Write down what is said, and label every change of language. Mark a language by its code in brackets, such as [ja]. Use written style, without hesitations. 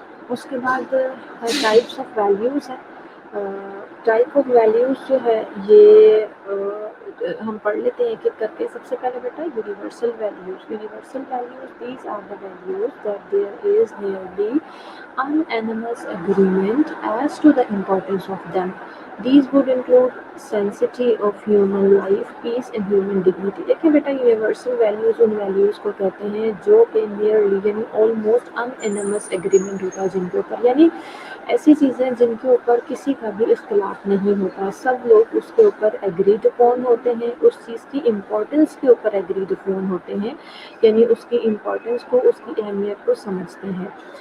[hi] उसके बाद types of values हैं। टाइप ऑफ वैल्यूज़ जो है ये हम पढ़ लेते हैं एक एक करके। सबसे पहले बेटा [en] Universal values. Universal values these are the values that there is nearly unanimous agreement as to the importance of them. These would include sanctity of human life, peace and human dignity. [hi] देखिए बेटा, universal values उन values को कहते हैं जो कि nearly यानी almost अनएनमस agreement होता है जिनके ऊपर, यानी ऐसी चीज़ें जिनके ऊपर किसी का भी इख्तिलाफ नहीं होता, सब लोग उसके ऊपर एग्रीड अपॉन होते हैं, उस चीज़ की इम्पोर्टेंस के ऊपर एग्रीड अपॉन होते हैं, यानी उसकी इम्पोर्टेंस को, उसकी अहमियत को समझते हैं।